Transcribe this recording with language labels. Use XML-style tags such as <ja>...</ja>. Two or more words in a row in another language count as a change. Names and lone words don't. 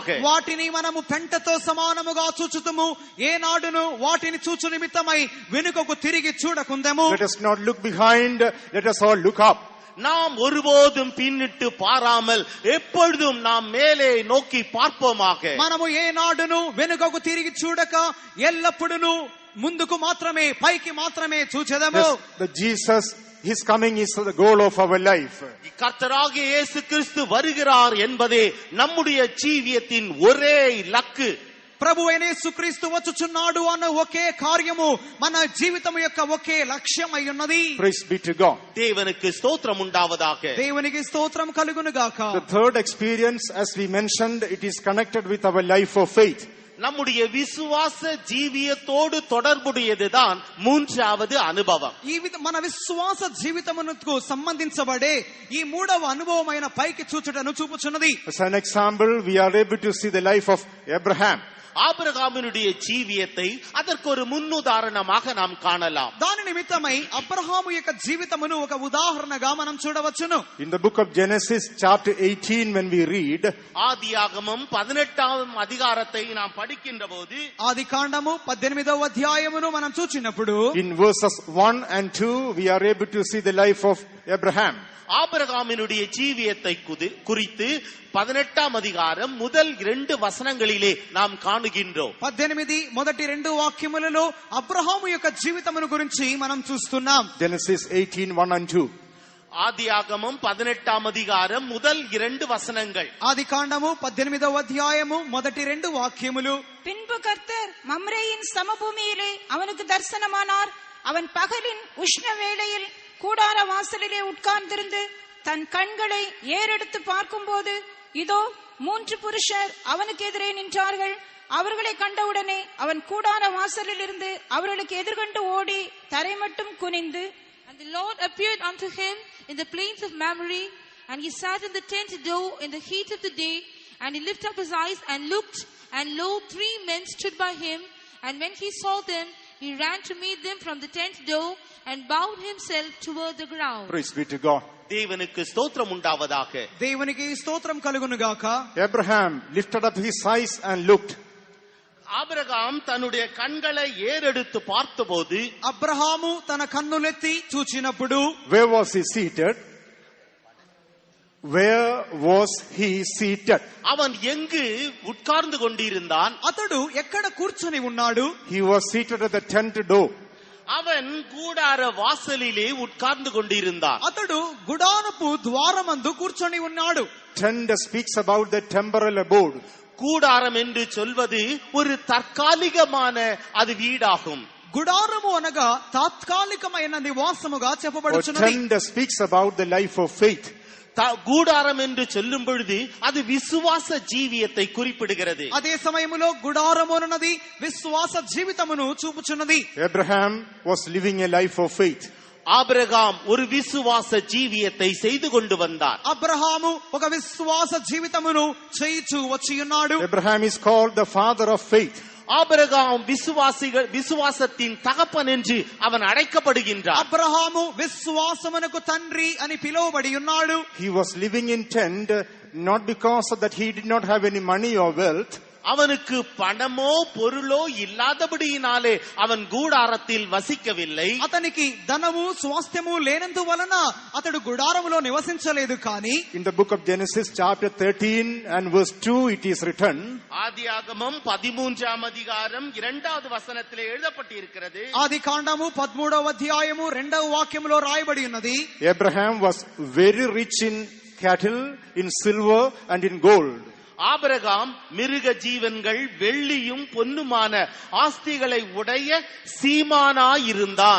<te>వాటిని మనము పెంటతో సమానముగా చూచుతము, ఏనాడును వాటిని చూచు నిమిత్తమై వెనుకకు తిరిగి చూడకుందము.</te> <en>Let us not look behind, let us all look up.</en> <ta>நாம் ஒருபோதும் பின்னிட்டு பாராமல் எப்பொழுதும் நாம் மேலே நோக்கி பார்ப்போமாக.</ta> <te>మనము ఏనాడును వెనుకకు తిరిగి చూడక ఎల్లప్పుడూ ముందుకు మాత్రమే, పైకి మాత్రమే చూచెదము.</te> <en>The Jesus, His coming is the goal of our life.</en> <ta>கர்த்தராகிய இயேசு கிறிஸ்து வருகிறார் என்பதே நம்முடைய ஜீவியத்தின் ஒரே லக்கு.</ta> <te>ప్రభు అయిన యేసుక్రీస్తు వచ్చుచున్నాడు అన్న ఒకే కార్యము మన జీవితం యొక్క ఒకే లక్ష్యం అయి ఉన్నది.</te> <en>Praise be to God.</en> <ta>தேவனுக்கு ஸ்தோத்திரம் உண்டாவதாக.</ta> <te>దేవునికి స్తోత్రం కలుగును గాక.</te> <en>The third experience, as we mentioned, it is connected with our life of faith.</en> <ta>நம்முடைய விசுவாச ஜீவியத்தோடு தொடர்புடையதுதான் மூன்றாவது அனுபవం.</ta> <te>మన విశ్వాస జీవితమునకు సంబంధించబడే ఈ మూడవ అనుభవమైన పైకి చూచుటను చూపుచున్నది.</te> <en>As an example, we are able to see the life of Abraham.</en> <ta>ஆபிரகாமினுடைய ஜீவியத்தை அதற்கு ஒரு முன்னுதாரணமாக நாம் காணலாம்.</ta> <te>దాని నిమిత్తమై అబ్రహాము యొక్క జీవితమును ఒక ఉదాహరణగా మనం చూడవచ్చును.</te> <en>In the book of Genesis chapter 18 when we read,</en> <ta>ஆதியாகமம் 18వ அதிகாரத்தை நாம் படிக்கின்ற போது,</ta> <te>ఆదికాండము 18వ అధ్యాయమును మనం చూచినప్పుడు</te> <en>in verses 1 and 2 we are able to see the life of Abraham.</en> <ta>ஆபிரகாமினுடைய ஜீவியத்தை குறித்து 18వ அதிகாரம் முதல் 2 வசனங்களிலே நாம் காணுகின்றோம்.</ta> <te>18 మొదటి 2 వాక్యములలో అబ్రహాము యొక్క జీవితమును గురించి మనం చూస్తున్నాం.</te> <en>Genesis 18 1 and 2.</en> <ta>ஆதியாகமம் 18వ அதிகாரம் முதல் 2 வசனங்கள்.</ta> <te>ఆదికాండము 18వ అధ్యాయము మొదటి 2 వాక్యములు.</te> <ta>பின்பு கர்த்தர் மம்ரேயின் சமபூமியிலே அவனுக்கு தரிசனமானார். அவன் பகலின் உஷ்ண வேளையில் கூடார வாசலிலே உட்கார்ந்திருந்து தன் கண்களை ஏறெடுத்து பார்க்கும்போது இதோ 3 புருஷர் அவனுக்கு எதிரே நின்றார்கள். அவர்களை கண்டவுடனே அவன் கூடார வாசலில் இருந்து அவர்களுக்கு எதிர்கொண்டு ஓடி தரை மட்டும் குனிந்து,</ta> <en>And the Lord appeared unto him in the plains of Mamre, and he sat in the tent door in the heat of the day, and he lifted up his eyes and looked, and lo, 3 men stood by him, and when he saw them, he ran to meet them from the tent door and bowed himself toward the ground. Praise be to God.</en> <ta>தேவனுக்கு ஸ்தோத்திரம் உண்டாவதாக.</ta> <te>దేవునికి స్తోత్రం కలుగును గాక.</te> <en>Abraham lifted up his eyes and looked.</en> <ta>ஆபிரகாம் தன்னுடைய கண்களை ஏறெடுத்து பார்த்தபோது,</ta> <te>అబ్రహాము తన కన్నులెత్తి చూచినప్పుడు,</te> <en>Where was he seated? Where was he seated?</en> <ta>அவன் எங்கு உட்கார்ந்து கொண்டிருந்தான்?</ta> <te>అతడు ఎక్కడ కూర్చొని ఉన్నాడు?</te> <en>He was seated at the tent door.</en> <ta>அவன் கூடார வாசலிலே உட்கார்ந்து கொண்டிருந்தான்.</ta> <te>అతడు గుడారపు ద్వారమందు కూర్చొని ఉన్నాడు.</te> <en>Tent speaks about the temporal abode.</en> <ta>கூடாரம் என்று சொல்வது ஒரு தற்காலிகமான அது வீடாகும்.</ta> <te>గుడారము అనగా తాత్కాలికమైన నివాసముగా Or చెప్పబడుచున్నది.</te> <en>tent speaks about the life of faith.</en> <ta>கூடாரம் என்று சொல்லும் பொழுது அது விசுவாச ஜீவியத்தை குறிப்பிடுகிறது.</ta> <te>అదే సమయములో గుడారము అన్నది విశ్వాస జీవితమును చూపుచున్నది.</te> <en>Abraham was living a life of faith.</en> <ta>ஆபிரகாம் ஒரு விசுவாச ஜீவியத்தை செய்து கொண்டு வந்தார்.</ta> <te>అబ్రహాము ఒక విశ్వాస జీవితమును చేయిచూ వచ్చి ఉన్నాడు.</te> <en>Abraham is called the father of faith.</en> <ta>ஆபிரகாம் விசுவாசத்தின் தகப்பன் என்று அவன் அழைக்கப்படுகின்றார்.</ta> <te>అబ్రహాము విశ్వాసమునకు తండ్రి అని పిలువబడి ఉన్నాడు.</te> <en>He was living in tent not because that he did not have any money or wealth.</en> <ta>அவனுக்கு பணமோ பொருளோ இல்லாதபடியினாலே அவன் கூடாரத்தில் வசிக்கவில்லை.</ta> <te>అతనికి ధనము స్వాస్థ్యము లేనందువలన అతడు గుడారములో నివసించలేదు. కానీ</te> <en>In the book of Genesis chapter 13 and verse 2 it is written,</en> <ta>ஆதியாகமம் 13వ அதிகாரம் 2வது வசனத்திலே எழுதப்பட்டிருக்கிறது.</ta> <te>ఆదికాండము 13వ అధ్యాయము 2వ వాక్యములో రాయబడి ఉన్నది,</te> <en>Abraham was very rich in cattle, in silver and in gold.</en> <ta>ஆபிரகாம் மிருக ஜீவன்கள் வெள்ளியும் பொன்னுமான ஆஸ்திகளை உடைய சீமானாயிருந்தான்.</ta>